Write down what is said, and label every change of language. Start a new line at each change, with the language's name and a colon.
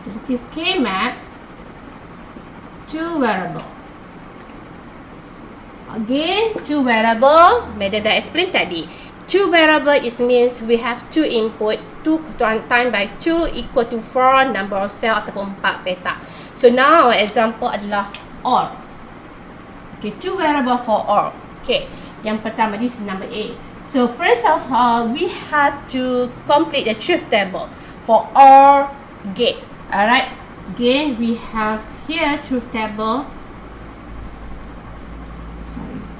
English: Is K-map 2 variable. Again, 2 variable.
Malay: Madam dah explain tadi.
English: 2 variable is means we have 2 input. 2 times by 2 equal to 4 number of cell
Malay: ataupun 4 petak.
English: So now example adalah OR. Okay, 2 variable for OR. Okay,
Malay: yang pertama
English: this is number A. So first of all, we have to complete the truth table for OR gate. Alright, again we have here truth table. Sorry.